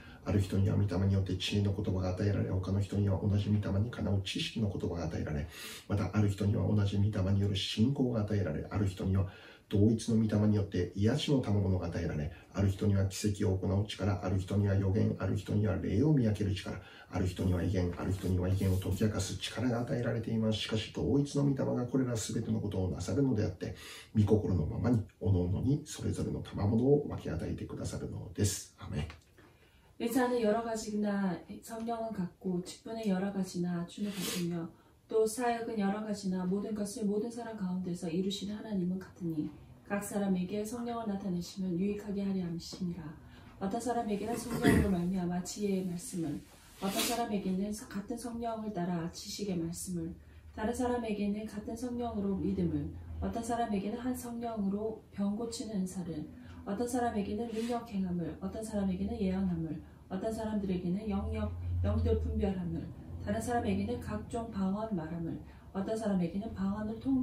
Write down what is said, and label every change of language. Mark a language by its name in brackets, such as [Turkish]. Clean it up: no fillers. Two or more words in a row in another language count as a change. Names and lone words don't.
[Japanese] ある人には御霊によって知恵の言葉が与えられ、他の人には同じ御霊にかなう知識の言葉が与えられ、またある人には同じ御霊による信仰が与えられ、ある人には同一の御霊によって癒しの賜物が与えられ、ある人には奇跡を行う力、ある人には預言、ある人には霊を見分ける力、ある人には異言、ある人には異言を解き明かす力が与えられています。しかし同一の御霊がこれらすべてのことをなさるのであって、御心のままに各々にそれぞれの賜物を分け与えてくださるのです。アメン。 [Korean] 은사는 여러 가지나 성령은 같고 직분은 여러 가지나 주는 같으며 또 사역은 여러 가지나 모든 것을 모든 사람 가운데서 이루시는 하나님은 같으니 각 사람에게 성령을 나타내시면 유익하게 하려 함이시니라. 어떤 사람에게는 성령으로 말미암아 지혜의 말씀을, 어떤 사람에게는 같은 성령을 따라 지식의 말씀을, 다른 사람에게는 같은 성령으로 믿음을, 어떤 사람에게는 한 성령으로 병 고치는 은사를, 어떤 사람에게는 능력 행함을, 어떤 사람에게는 예언함을, 어떤 사람들에게는 영들 분별함을, 다른 사람에게는 각종 방언 말함을, 어떤 사람에게는 방언들